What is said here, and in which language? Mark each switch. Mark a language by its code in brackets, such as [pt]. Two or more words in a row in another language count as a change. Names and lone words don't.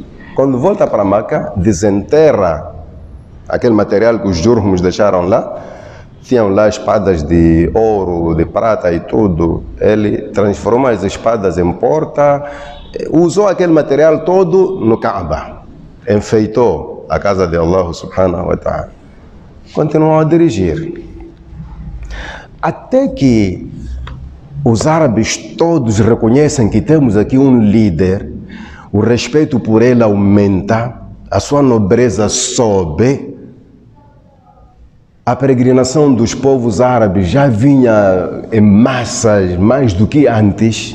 [pt] Quando volta para Meca, desenterra aquele material que os jurhums deixaram lá. Tinham lá espadas de ouro, de prata e tudo. Ele transformou as espadas em porta, usou aquele material todo no Kaaba. Enfeitou a casa de Allah [ar] سبحانه وتعالى. [pt] Continuou a dirigir. Até que os árabes todos reconhecem que temos aqui um líder. O respeito por ele aumenta, a sua nobreza sobe, a peregrinação dos povos árabes já vinha em massas mais do que antes.